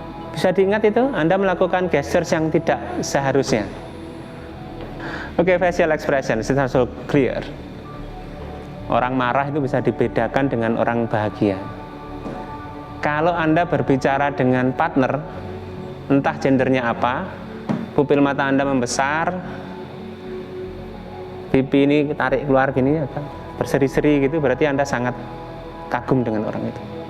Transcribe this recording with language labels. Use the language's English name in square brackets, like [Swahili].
[Indonesian] Bisa diingat itu, Anda melakukan gestures yang tidak seharusnya. [English] Oke, facial expression, it's also clear. [Indonesian] Orang marah itu bisa dibedakan dengan orang bahagia. Kalau Anda berbicara dengan partner, entah gendernya apa, pupil mata Anda membesar, pipi ini tarik keluar gini, berseri-seri gitu, berarti Anda sangat kagum dengan orang itu.